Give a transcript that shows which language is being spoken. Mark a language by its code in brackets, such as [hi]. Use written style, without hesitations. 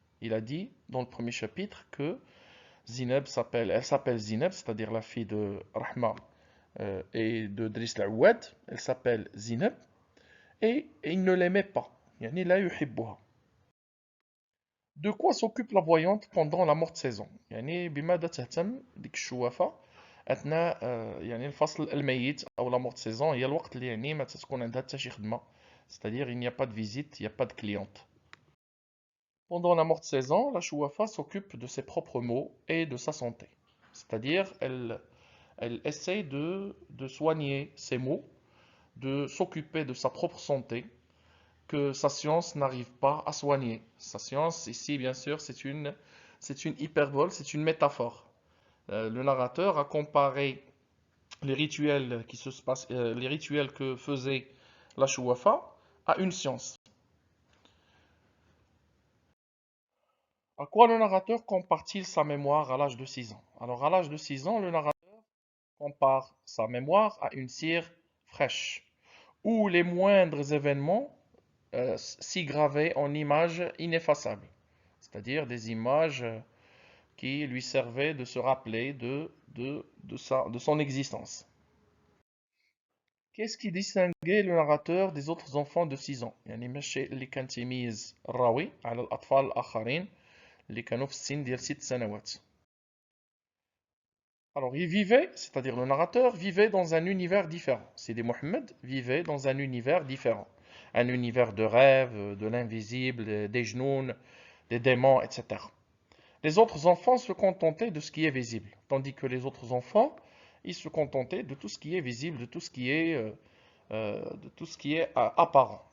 [fr] Il a dit dans le premier chapitre que elle s'appelle Zineb, c'est-à-dire la fille de Rahma et de Driss Laouad. Elle s'appelle Zineb et il ne l'aimait pas. [ar] Yani la yuhibbuha. [fr] De quoi s'occupe la voyante pendant la morte saison? [ar] يعني بماذا تهتم ديك الشوافة أثناء يعني الفصل الميت أو la morte saison هي الوقت اللي يعني ما تكون عندها حتى شي خدمة. [fr] C'est-à-dire il n'y a pas de visite, il n'y a pas de cliente. Pendant la morte saison, la chouafa s'occupe de ses propres maux et de sa santé. C'est-à-dire elle essaie de soigner ses maux, de s'occuper de sa propre santé que sa science n'arrive pas à soigner. Sa science, ici, bien sûr, c'est une hyperbole, c'est une métaphore. Le narrateur a comparé les rituels les rituels que faisait la Chouafa à une science. À quoi le narrateur compare-t-il sa mémoire à l'âge de 6 ans? Alors, à l'âge de 6 ans, le narrateur compare sa mémoire à une cire fraîche, où les moindres événements s'y gravaient en images ineffaçables, c'est-à-dire des images qui lui servaient de se rappeler de son existence. Qu'est-ce qui distinguait le narrateur des autres enfants de 6 ans؟ [ar] يعني ماشي اللي كان تيميز الراوي على الأطفال الآخرين اللي كانوا في السن ديال 6 سنوات. [fr] Alors il vivait, c'est-à-dire le narrateur vivait dans un univers différent. Sidi Mohammed vivait dans un univers différent. Un univers de rêves, de l'invisible, des genoux, des démons, etc. Les autres enfants se contentaient de ce qui est visible, tandis que les autres enfants, ils se contentaient de tout ce qui est visible, de tout ce qui est apparent.